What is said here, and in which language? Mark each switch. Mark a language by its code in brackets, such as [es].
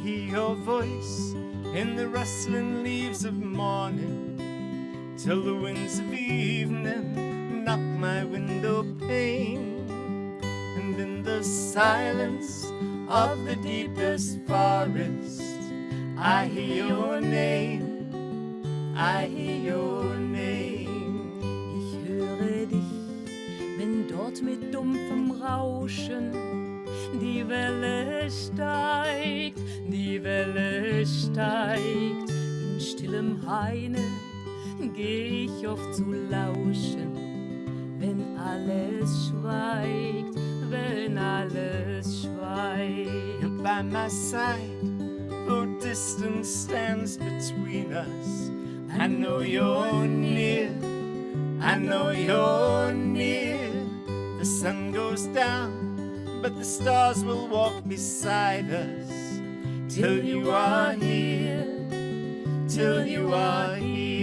[en] Voice in the rustling leaves of morning, till the winds of evening knock my window pane, and in the silence of the deepest forest I hear your name, I hear your name. [de] Ich höre dich, dort mit dumpfem Rauschen. Die Welle steigt, in stillem Haine geh ich oft zu lauschen, wenn alles schweigt, wenn alles schweigt. [en] You're by my side, though distance stands between us. I know you're near, I know you're near. The sun goes down, but the stars will walk beside us till you are here, till you are here.